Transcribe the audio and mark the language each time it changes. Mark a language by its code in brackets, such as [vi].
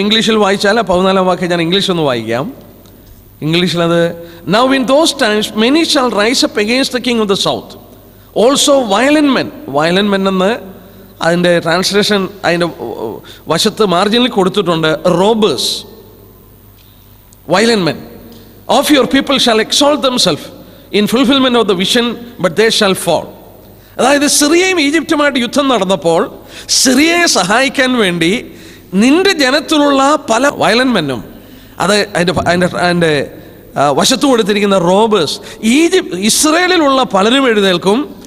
[ml] ഇംഗ്ലീഷിൽ വായിച്ചാൽ 14-ാം വാക്യം ഞാൻ ഇംഗ്ലീഷൊന്ന് വായിക്കാം. ഇംഗ്ലീഷിലത് [en] Now in those times many shall rise up against the king of the south also violent men. [ml] Violent men എന്ന് അതിൻ്റെ ട്രാൻസ്ലേഷൻ അതിൻ്റെ വശത്ത് മാർജിനിൽ കൊടുത്തിട്ടുണ്ട്. [en] Robbers, violent men of your people shall exalt themselves in fulfillment of the vision, but they shall fall. [ml] അതായത് സിറിയയും ഈജിപ്തുമായിട്ട് യുദ്ധം നടന്നപ്പോൾ സിറിയയെ സഹായിക്കാൻ വേണ്ടി നിന്റെ ജനത്തിലുള്ള പല വയലന്റ് മെന്നും, അത് അതിൻ്റെ വശത്ത് കൊടുത്തിരിക്കുന്ന റോബേഴ്സ്, ഇസ്രയേലിലുള്ള പലരും എഴുന്നേൽക്കും.